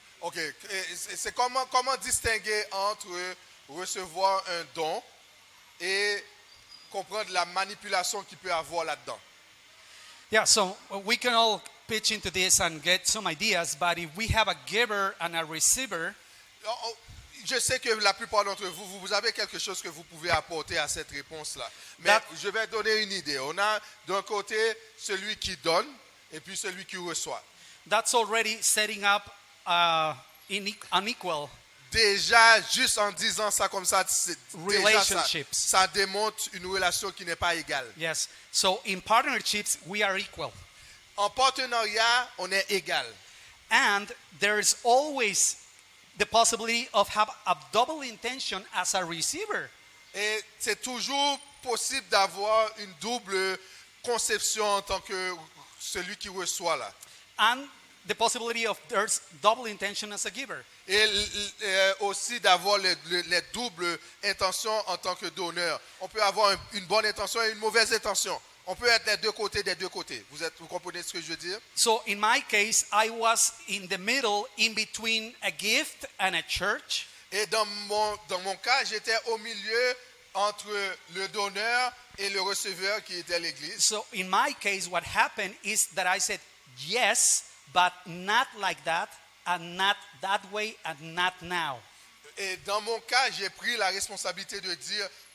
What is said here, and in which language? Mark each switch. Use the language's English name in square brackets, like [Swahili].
[French] ok, c'est comment distinguer entre recevoir un don et comprendre la manipulation qu'il peut avoir là-dedans. [English] Yeah, so we can all pitch into this and get some ideas, but if we have a giver and a receiver, [French] Je sais que la plupart d'entre vous, vous avez quelque chose que vous pouvez apporter à cette réponse-là. Mais [English] That- [French] je vais donner une idée. On a d'un côté celui qui donne et puis celui qui reçoit. [English] that's already setting up an equal. [French] Déjà, juste en disant ça comme ça, déjà [English] Relationships. [French] ça démontre une relation qui n'est pas égale. [English] Yes. So in partnerships, we are equal. [French] En partenariat, on est égal. [English] And there is always the possibility of have a double intention as a receiver. [French] Et c'est toujours possible d'avoir une double conception en tant que celui qui reçoit là. [English] And the possibility of there's double intention as a giver. [French] Et aussi d'avoir les doubles intentions en tant que donneur. On peut avoir une bonne intention et une mauvaise intention. On peut être des deux côtés. Vous comprenez ce que je veux dire? [English] So in my case, I was in the middle, in between a gift and a church. [French] Et dans mon cas, j'étais au milieu entre le donneur et le receveur qui était l'église. [English] So in my case, what happened is that I said yes, but not like that, and not that way, and not now. [French] Et dans mon cas, j'ai pris la responsabilité de dire